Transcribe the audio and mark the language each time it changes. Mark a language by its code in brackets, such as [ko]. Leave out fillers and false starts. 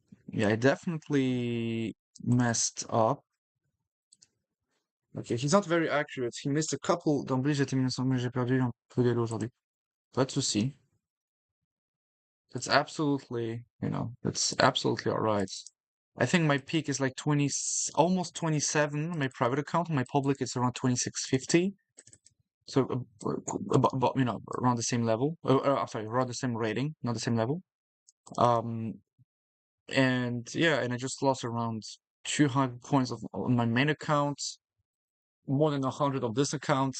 [en] Yeah, I definitely messed up. Okay, he's not very accurate. He missed a couple [fr] d'obliges, mais j'ai perdu un peu d'élo aujourd'hui. Pas de souci. [en] That's absolutely, that's absolutely all right. I think my peak is like 20, almost 27 on my private account. On my public, it's around 2650. So, about, around the same level. I'm sorry, around the same rating, not the same level. Um, and yeah, and I just lost around 200 points on my main account, more than 100 of this account.